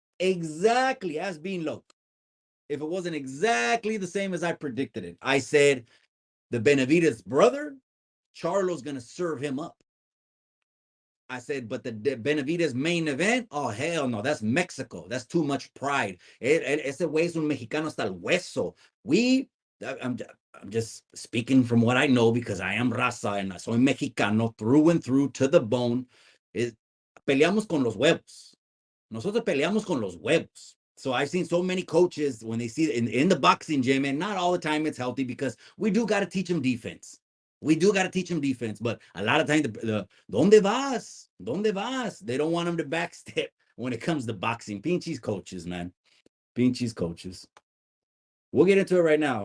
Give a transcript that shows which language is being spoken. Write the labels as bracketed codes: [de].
[en] Exactly as Bean Loke. If it wasn't exactly the same as I predicted it, I said the Benavides brother, Charlo's going to serve him up. I said, but the Benavides main event, oh, hell no, that's Mexico. That's too much pride. [es] Ese güey es un mexicano hasta el hueso. [en] I'm just speaking from what I know because I am raza and [es] soy mexicano [en] through and through to the bone. [es] Peleamos con los huevos. Nosotros peleamos con los huevos. [en] So I've seen so many coaches when they see in the boxing gym, and not all the time it's healthy because we do got to teach them defense. We do got to teach them defense, but a lot of times, [es] ¿Dónde vas? ¿Dónde vas? [en] They don't want them to backstep when it comes to boxing. Pinches coaches, man. Pinches coaches. We'll get into it right now.